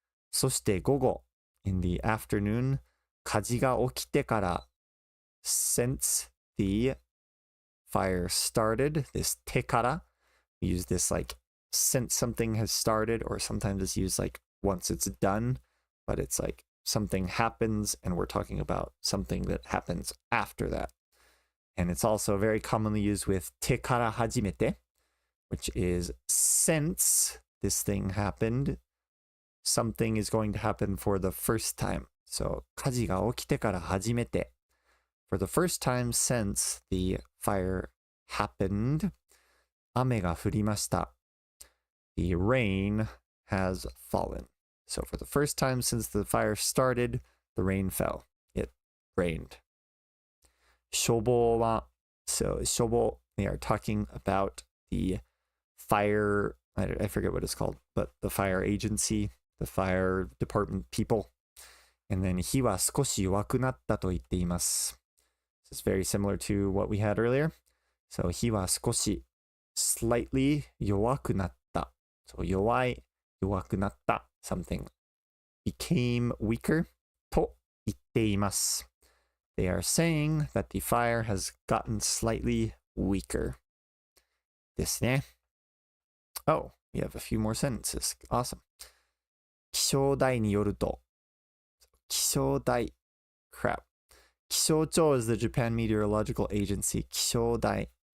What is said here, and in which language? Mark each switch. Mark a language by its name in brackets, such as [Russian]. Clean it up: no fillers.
[Japanese] そして午後 [English] in the afternoon [Japanese] 火事が起きてから [English] since the fire started, this てから we use this like since something has started, or sometimes it's used like once it's done, but it's like something happens and we're talking about something that happens after that. And it's also very commonly used with てから始めて, which is since this thing happened, something is going to happen for the first time. [Japanese] So, 火事が起きてから始めて. [English] For the first time since the fire happened, [Japanese] 雨が降りました. [English] The rain has fallen. So for the first time since the fire started, the rain fell. It rained. [Japanese] 消防は [English] So 消防, they are talking about the fire, I forget what it's called, but the fire agency, the fire department people. [Japanese] And then 火は少し弱くなったと言っています。 [English] This is very similar to what we had earlier. [Japanese] So 火は少し [English] slightly [Japanese] 弱くなった。 [English] So [Japanese] 弱くなった [English] something became weaker [Japanese] と言っています。 [English] They are saying that the fire has gotten slightly weaker. [Japanese] ですね。 [English] Oh, we have a few more sentences. Awesome. [Japanese] 気象台によると。気象台。 [English] Crap. 気象庁 is the Japan Meteorological Agency. 気象台.